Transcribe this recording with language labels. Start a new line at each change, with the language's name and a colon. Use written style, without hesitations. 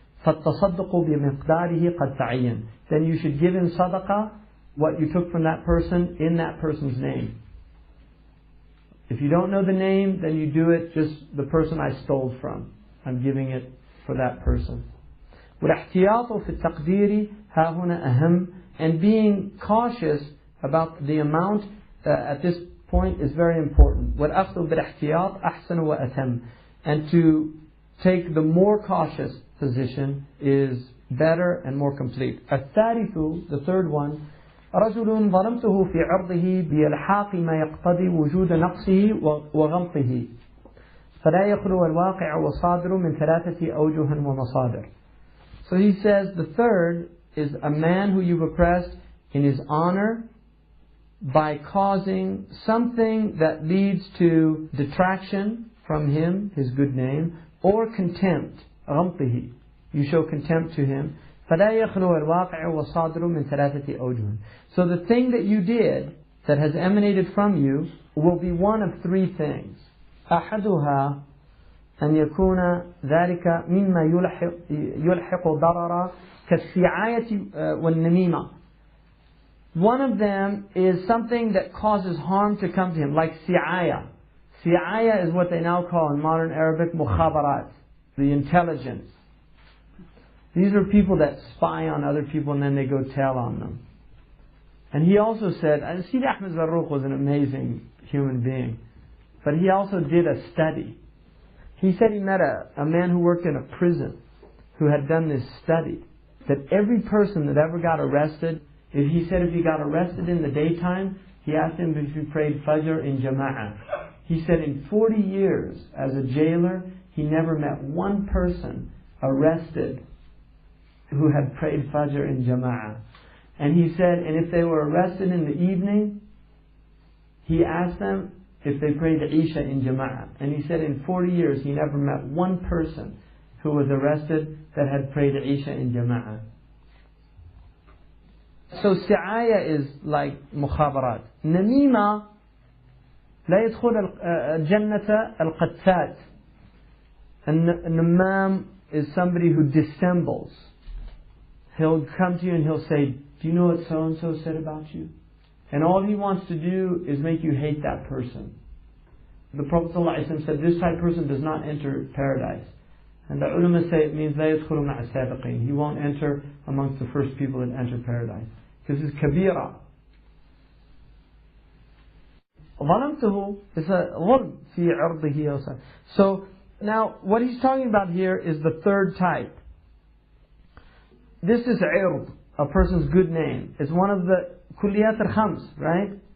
Arabic: فَالتَّصَدُّقُ بِمِقْدَارِهِ قَدْ تَعَيَّنْ.
English: Then you should give him sadaqah, what you took from that person, in that person's name. If you don't know the name, then you do it just the person I stole from. I'm giving it for that person.
Arabic: والاحتياط في التقدير ها هنا أهم.
English: And being cautious about the amount at this point is very important.
Arabic: والأخذ بالاحتياط أحسن وأتم.
English: And to take the more cautious position is better and more complete.
Arabic: الثالث,
English: the third one,
Arabic: رجل ظلمته في عرضه بإلحاق ما يقتضي وجود نقصه وغمطه فلا يخلو الواقع وصادر من ثلاثة أوجه ومصادر.
English: So he says the third is a man who you've oppressed in his honor by causing something that leads to detraction from him, his good name, or contempt, غمطه. You show contempt to him.
Arabic: فلا يخلو الواقع وصادر من ثلاثة أوجه.
English: So the thing that you did that has emanated from you will be one of three things.
Arabic: أحدها أن يكون ذلك مما يلحق ضرر كالسعاية والنميمة.
English: One of them is something that causes harm to come to him, like si'aya. Si'aya is what they now call in modern Arabic mukhabarat, the intelligence. These are people that spy on other people and then they go tell on them. And he also said, and Sidi Ahmed Zarruq was an amazing human being, but he also did a study. He said he met a man who worked in a prison who had done this study, that every person that ever got arrested, if he got arrested in the daytime, he asked him if he prayed Fajr in Jama'ah. He said in 40 years as a jailer, he never met one person arrested who had prayed Fajr in Jama'ah. And he said, and if they were arrested in the evening, he asked them if they prayed Isha in Jama'ah. And he said in 40 years he never met one person who was arrested that had prayed Isha in Jama'ah. So si'aya is like mukhabarat.
Arabic: Namima لا يدخل الجنة القتات.
English: Namam is somebody who dissembles. He'll come to you and he'll say, do you know what so-and-so said about you? And all he wants to do is make you hate that person. The Prophet ﷺ said, this type of person does not enter paradise. And the ulama say it means
Arabic: لا يدخل مع السابقين.
English: He won't enter amongst the first people that enter paradise. Because it's kabira.
Arabic: ظلمته
English: is a
Arabic: ظلم في عرضه.
English: So now what he's talking about here is the third type. This is عرض, a person's good name. It's one of the كليات الخمس, right?